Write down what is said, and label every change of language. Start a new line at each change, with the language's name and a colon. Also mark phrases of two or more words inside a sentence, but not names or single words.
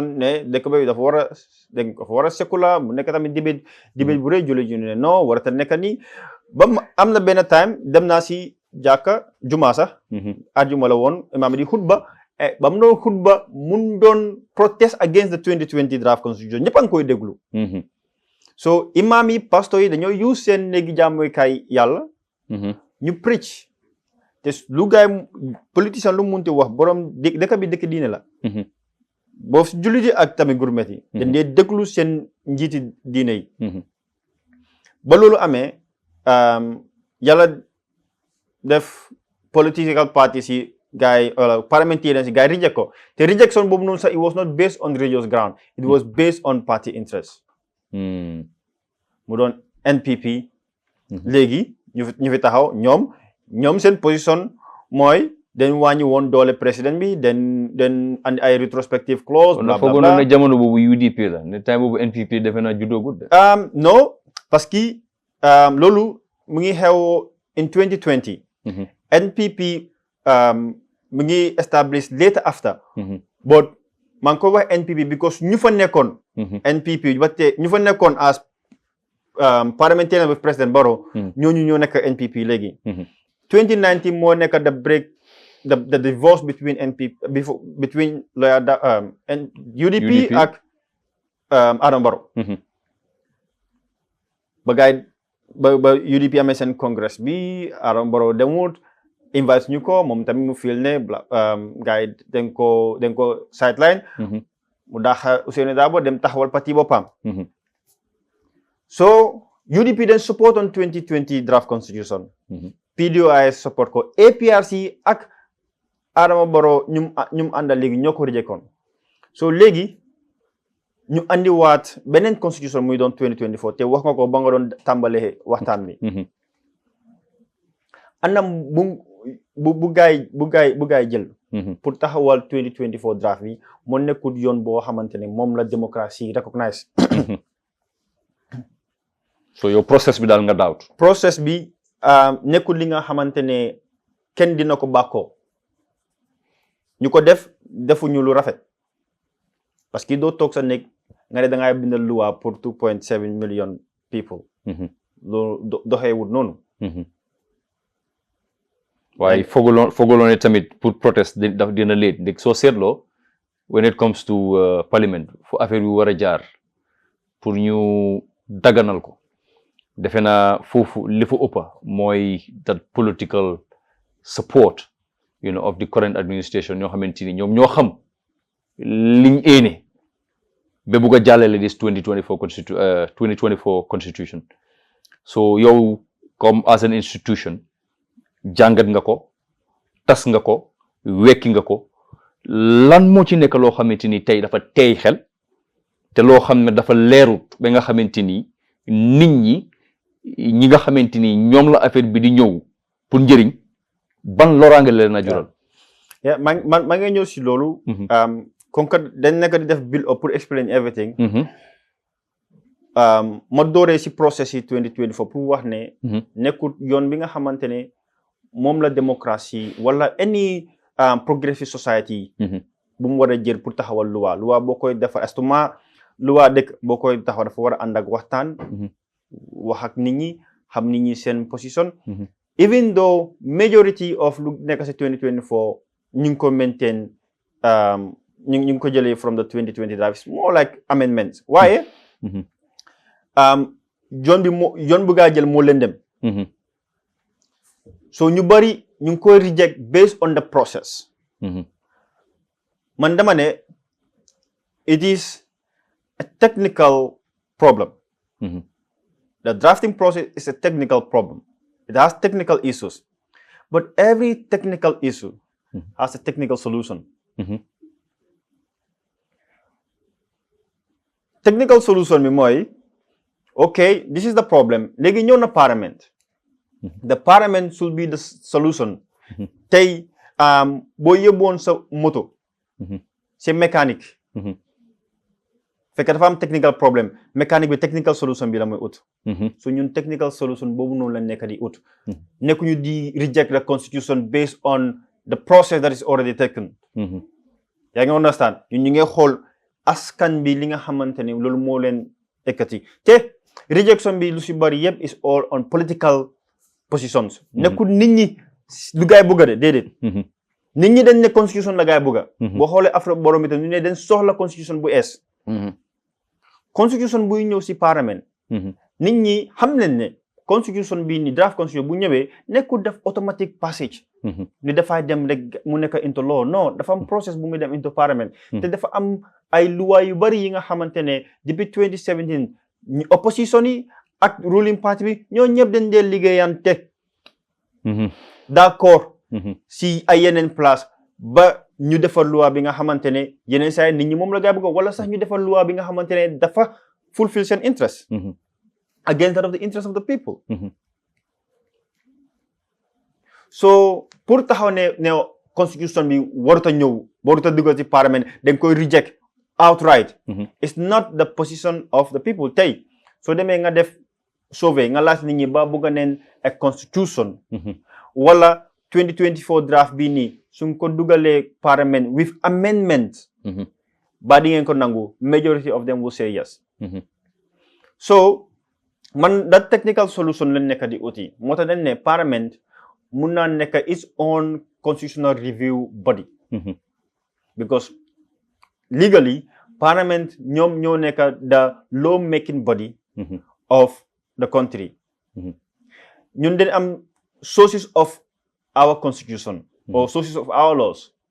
Wolof: ne dëkk bi dafa war a sécular mu nekk tamit dibét bu rëy jullit ñu ne non war a nekk nii ba am na benn time dem naa si jàkka juma sax àjjuma la woon imaam di xutba ba mu doon xutba mun doon
English: protest against the 2020 draft constitution
Wolof: ñëpp a ngi koy déglu so imaam yi pastor yi dañoo use seen néegi jaamukaay yàlla ñu preach te lu gaay politicien lu munti wax borom dëkk bi dëkk diine la boo jullit yi ak tamit gourmet yi dañ dee déglu seen njiiti diine yi ba loolu amee yàlla def
English: political parties
Wolof: yi gaay parliamentarians yi gaay reject ko te rejection boobu noonu sax
English: it was not based on religious ground it was based on party interest
Wolof: mu doon NPP léegi ñu fi taxaw ñoom seen position mooy den wàññi woon doole président bi den andi ay
English: retrospective clause
Wolof: bla bla bla ne jamono boobu UDP la ne time boobu NPP defe naa juddoogut de
French: non parce que
Wolof: loolu mu ngi xew
English: in 2020
Wolof: NPP mu ngi
English: establish later after
Wolof: but maa ngi ko wax NPP because ñu fa nekkoon NPP ba tey ñu fa nekkoon
English: as parliamentarian with President Barrow
Wolof: ñooñu ñoo nekk NPP léegi 2019 moo nekk
English: the divorce between NPP between
Wolof: UDP ak Adama Barrow ba UDP amee seen congress bi Adama Barrow demut invite ñu ko moom tamit mu feel ne gars yi dañ ko sideline mu daax Ousainou Darboe dem taxawal parti boppam so UDP
English: then support on 2020 draft constitution
Wolof: PDOIS support ko APRC ak Adama Barrow ñum àndal léegi ñoo ko rejekoon so léegi ñu andiwaat beneen constitution muy doon 2024 te wax nga ko ba nga doon tàmbalee waxtaan bi anam bu gaay jël pour taxawal 2024 draft bi moo nekkul yoon boo xamante ne moom
French: la démocratie
Wolof: recognize so yow process bi daal nga doubt process bi nekkul li nga xamante ne kenn dina ko bàkkoo ñu ko defuñu lu rafet
French: parce que
Wolof: doo toog sa nekk nga ne da ngay bindal
French: loi pour
Wolof: 2.7
English: million people
Wolof: loolu doxeewut noonu waaye foogaloon ne tamit pour protest daf dina late dégg soo seetloo
English: when it comes to parliament
Wolof: fu affaire bi war a jaar pour ñu daganal ko defe naa foofu li fa ëppa mooy
English: that political support of the current administration
Wolof: ñoo xamante ni ñoom ñoo xam liñ éene ba bugg a jàllale
English: this 2024 constitution
Wolof: so yow comme
English: as an institution
Wolof: jàngat nga ko tas nga ko wekki nga ko lan moo ci nekk loo xamante ni tey dafa teey xel te loo xam ne dafa leerut ba nga xamante ni nit ñi nga xamante ni ñoom la affaire bi di ñëw pour njëriñ ban loraange leen a jural maa ngi ñëw si loolu
French: comme que
Wolof: dañ nekk di def
English: build up
Wolof: pour
English: explain everything
Wolof: ma dooree si process yi 2024 pour wax ne nekkul yoon bi nga xamante ne moom
French: la démocratie
Wolof: wala
English: any progressive society
Wolof: bu mu war a jël pour taxawal loi boo koy defar estuma loi dëkk boo koy taxaw dafa war a ànd ak waxtaan wax ak nit ñi xam nit ñi seen position
English: even though majority of
Wolof: lu nekk si 2024 ñu ngi ko maintain ñu ngi ko jëlee
English: from the 2020 draft more like amendments
Wolof: waaye yoon bu gaa jël moo leen dem
English: so
Wolof: ñu bari ñu ngi koy
English: reject based on the process
Wolof: man dama ne
English: it is a technical problem the drafting process is a technical problem it has technical issues but every technical issue has a technical solution technical solution
Wolof: bi mooy
English: okay this is the problem
Wolof: léegi ñëw na
English: parliament the parliament should be the solution
Wolof: tey boo yóbboon sa moto
French: c'est mécanique
Wolof: fekk dafa am
English: technical problem mécanique
Wolof: bi
English: technical solution
Wolof: bi la mooy ut so ñun
English: technical solution
Wolof: boobu noonu la nekk di ut nekkuñu di
English: reject the constitution based on the process that is already taken
Wolof: yaa ngi understand ñun ñu ngi xool askan bi li nga xamante ne loolu moo leen ekkati te rejection bi lu si bari yëpp
English: is all on political positions
Wolof: nekkul nit ñi lu gaay bugga de déedéet nit ñi dañ ne constitution la gaay bugga boo xoolee afro borom bi tam ñu ne dañ soxla constitution bu ees constitution buy ñëw si parlement nit ñi xam nañ ne constitution bii ni draft constitution bu ñëwee nekkul def
English: automatic passage
Wolof: ni dafay dem rek mu nekk
English: into law
Wolof: non dafa am process bu muy dem into parlement te dafa am ay loi yu bari yi nga xamante ne depuis 2017 ñu opposition yi ak
English: ruling party
Wolof: bi ñoo ñëpp dañ dee liggéeyante d'accord si ay yeneen place ba ñu defar loi bi nga xamante ne yeneen saa nit ñi moom la gaa bëgg wala sax ñu defar loi bi nga xamante ne dafa fulfill seen interest
English: against that of the interest of the people
Wolof: so pour taxaw ne constitution bi warut a ñëw warut a dugal ci parlement dañ koy
English: reject outright. It's not the position of the people
Wolof: tey soo demee nga def survey nga laaj nit ñi ba bëgg neen a constitution. wala 2024 draft bii nii suñ ko dugalee parlement
English: with amendments.
Wolof: ba di ngeen ko nangu
English: majority of them will say yes.
Wolof: So man
English: that technical solution
Wolof: lañ nekk di uti moo tax dañ ne parlement mun naa nekk
English: its own constitutional review body. Because legally parliament
Wolof: ñoom ñoo nekk
English: the law making body of the country.
Wolof: ñun dañ am
English: sources of our constitution or sources of our laws.